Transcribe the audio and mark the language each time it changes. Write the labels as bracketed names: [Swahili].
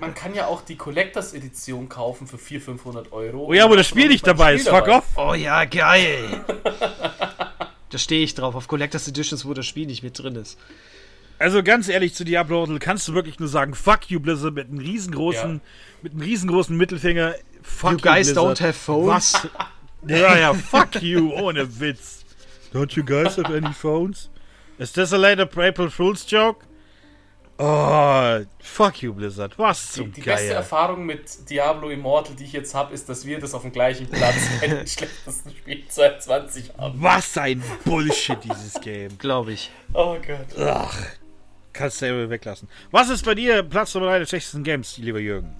[German] Man kann ja auch die Collectors Edition kaufen für 400-500 €. Oh ja, wo das Spiel nicht dabei ist. [English] Fuck off. [German] Oh ja, geil. Da stehe ich drauf. Auf Collectors Editions, wo das Spiel nicht mit drin ist. Also ganz ehrlich, zu Diablo Hotel kannst du wirklich nur sagen, fuck you, Blizzard, mit einem riesengroßen, ja, mit einem riesengroßen Mittelfinger. [English] Fuck you, guys, Blizzard. Don't have phones. [German] Was? Ja, ja, fuck you, ohne Witz. [English] Don't you guys have any phones? Is this a later April Fool's joke? Oh, fuck you, Blizzard. [German] Was zum die Geier. Die beste Erfahrung mit Diablo Immortal, die ich jetzt habe, ist, dass wir das auf dem gleichen Platz bei den schlechtesten Spielen 2020 haben. Was ein Bullshit, dieses Game. Glaube ich. Oh Gott. Ach, kannst du selber weglassen. Was ist bei dir Platz Nummer 3 der schlechtesten Games, lieber Jürgen?